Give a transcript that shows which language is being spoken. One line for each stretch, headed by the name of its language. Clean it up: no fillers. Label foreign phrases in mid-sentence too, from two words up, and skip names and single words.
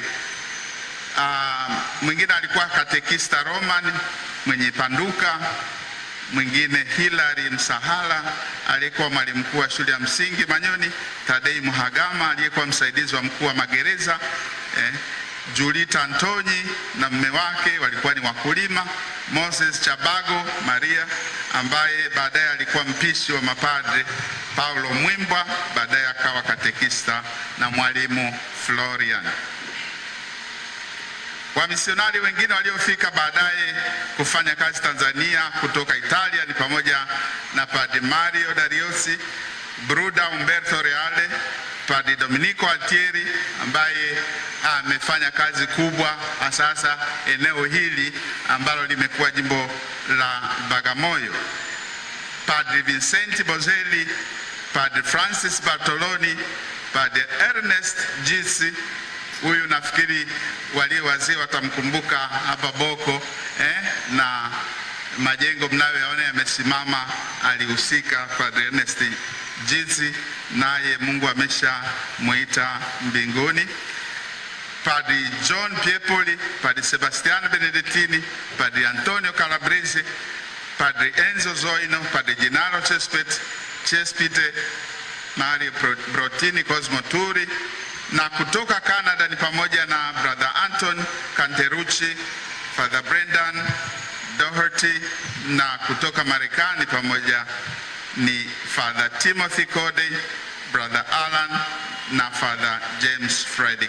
Swahili: Mwingine alikuwa katekista Roman mwenye panduka, mwingine Hilary Msahala aliyekuwa mwalimu mkuu wa shule ya msingi Manyoni, Tadei Muhagama aliyekuwa msaidizi wa mkuu wa magereza, Julita Antonyi na mume wake walikuwa ni wakulima, Moses Chabago Maria ambaye baadaye alikuwa mpishi wa mapadre, Paulo Mwimbwa baadaye akawa katekista, na mwalimu Florian. Wamisionari wengine waliofika baadaye kufanya kazi Tanzania kutoka Italia ni pamoja na Padre Mario Dariosi, Bruda Umberto Reale, Padre Domenico Altieri ambaye amefanya kazi kubwa sasa eneo hili ambalo limekuwa jimbo la Bagamoyo, Padre Vincent Bozelli, Padre Francis Bartoloni, Padre Ernest Gisi. Huyu nafikiri walio wazee watamkumbuka hapa Boko, na majengo mnayoyaona yamesimama alihusika Padre Ernest Gisi, naye Mungu ameshamuita mbinguni. Padre John Piepoli, Padre Sebastiano Benedettini, Padre Antonio Calabrese, Padre Enzo Zoino, Padre Gennaro Chespite, Mario Brotini, Cosmo Turi, na kutoka Canada ni pamoja na Brother Anton Canterucci, Father Brendan Doherty, na kutoka Marekani pamoja ni Father Timothy Cody, Brother Alan na Father James Frederick.